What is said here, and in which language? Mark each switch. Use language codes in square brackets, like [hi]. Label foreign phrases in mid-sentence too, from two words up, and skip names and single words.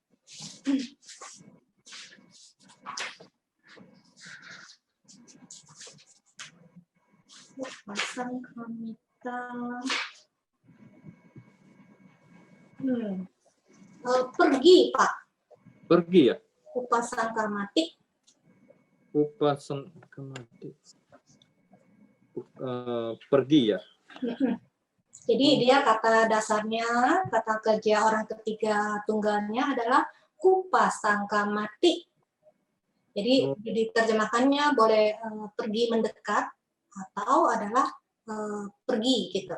[pi] Upasan kamita. [id] Pergi, Pak. Pergi ya? [pi] Upasan kamati. Upasan kamati. [id] Pergi ya? Jadi dia kata dasarnya, kata kerja orang ketiga tunggalnya adalah upasangkamati. Jadi diterjemahkannya boleh pergi mendekat atau adalah pergi gitu.